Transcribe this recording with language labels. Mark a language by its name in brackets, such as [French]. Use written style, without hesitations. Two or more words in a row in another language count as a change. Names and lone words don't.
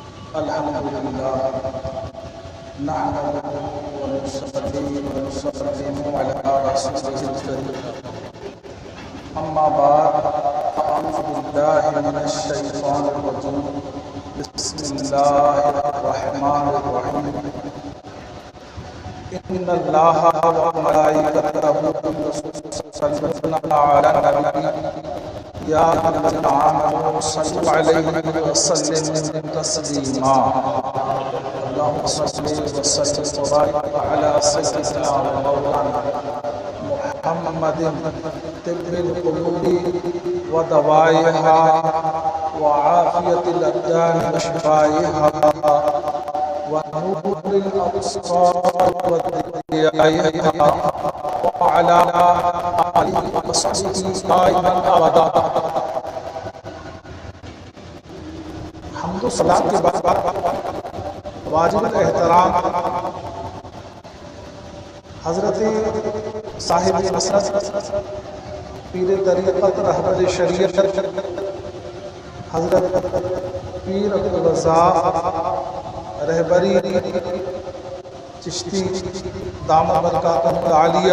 [Arabic] الحمد لله نحمده ونصلي ونسلم على رسوله الكريم. أما بعد أعوذ بالله من الشيطان الرجيم. بسم الله الرحمن الرحيم. إن الله وملائكته يصلون على النبي يا أيها الذين آمنوا صلوا عليه وسلموا تسليما. اللهم صل وسلم وبارك على سيدنا ومولانا محمد طب القلوب ودوائها وعافية الأبدان وشفائها ونور الأبصار وضيائها وعلى آله وصحبه قائما أبدا. [Urdu] حمد و صلوٰۃ کے بعد واجب الاحترام حضرت صاحب مسند پیر طریقت رہبر شریعت حضرت پیر عبد الرزاق رہبری چشتی [Arabic] دامت بركاته العالية.